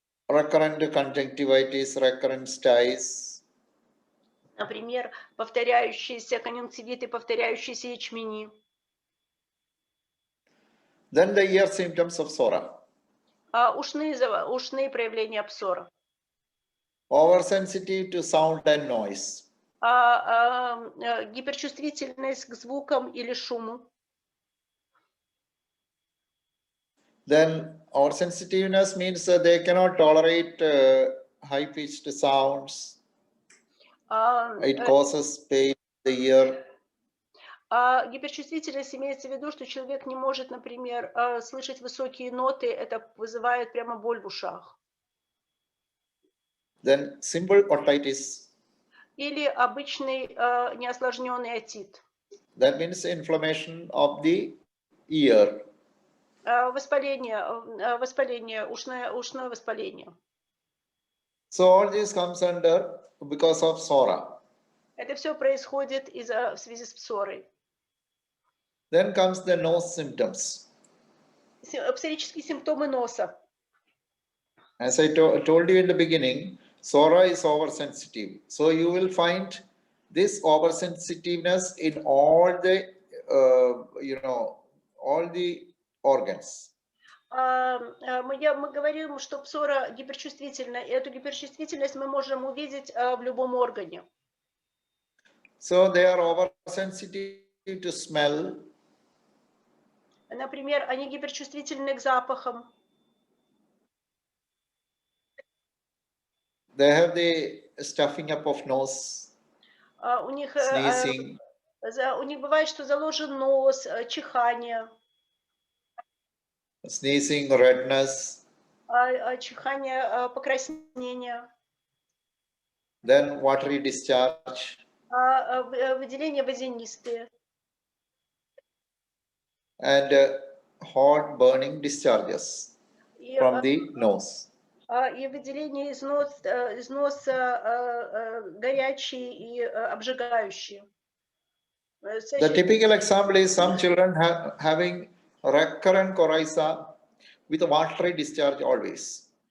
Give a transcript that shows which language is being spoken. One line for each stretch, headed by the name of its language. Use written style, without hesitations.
English: recurrent conjunctivitis, recurrent styes,
Russian: Например, повторяющиеся конъюнктивиты, повторяющиеся ячмени.
English: then the ear symptoms of psora.
Russian: Ушные проявления псора.
English: Oversensitive to sound and noise.
Russian: Гиперчувствительность к звукам или шуму.
English: Then oversensitiveness means they cannot tolerate high-pitched sounds. It causes pain in the ear.
Russian: Гиперчувствительность имеется в виду, что человек не может, например, слышать высокие ноты, это вызывает прямо боль в ушах.
English: Then simple otitis.
Russian: Или обычный неосложненный отит.
English: That means inflammation of the ear.
Russian: Воспаление, ушное воспаление.
English: So all this comes under because of psora.
Russian: Это все происходит в связи с псорой.
English: Then comes the nose symptoms.
Russian: Псорические симптомы носа.
English: As I told you in the beginning, psora is oversensitive. So you will find this oversensitiveness in all the, all the organs.
Russian: Мы говорим, что псора гиперчувствительна, и эту гиперчувствительность мы можем увидеть в любом органе.
English: So they are oversensitive to smell.
Russian: Например, они гиперчувствительны к запахам.
English: They have the stuffing up of nose, sneezing.
Russian: У них бывает, что заложен нос, чихание.
English: Sneezing, redness.
Russian: Чихание, покраснение.
English: Then watery discharge.
Russian: Выделения водянистые.
English: And hot burning discharges from the nose.
Russian: И выделение из носа горячие и обжигающие.
English: The typical example is some children having recurrent coryza with a watery discharge always.